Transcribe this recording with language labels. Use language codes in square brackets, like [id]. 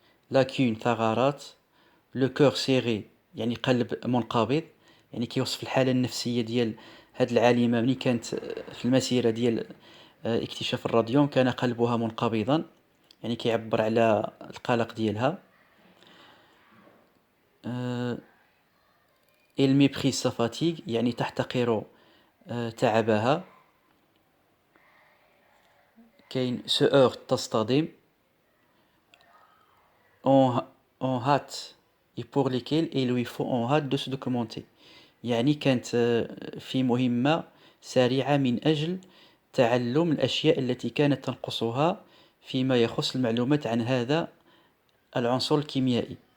[ar] لاكون ثغرات. لو كور سيري يعني قلب منقبض، يعني كيوصف الحالة النفسية ديال هاد العالمة ملي كانت في المسيرة ديال اكتشاف الراديوم كان قلبها منقبضا، يعني كيعبر على القلق ديالها. [fr] il méprise sa fatigue [ar] يعني تحتقر تعبها. كاين [fr] se heurte [ar] تصطدم. [fr] en hâte et pour lesquels il lui faut en hâte de se documenter، [ar] يعني كانت في مهمة سريعة من أجل تعلم الأشياء التي كانت تنقصها فيما يخص المعلومات عن هذا العنصر الكيميائي.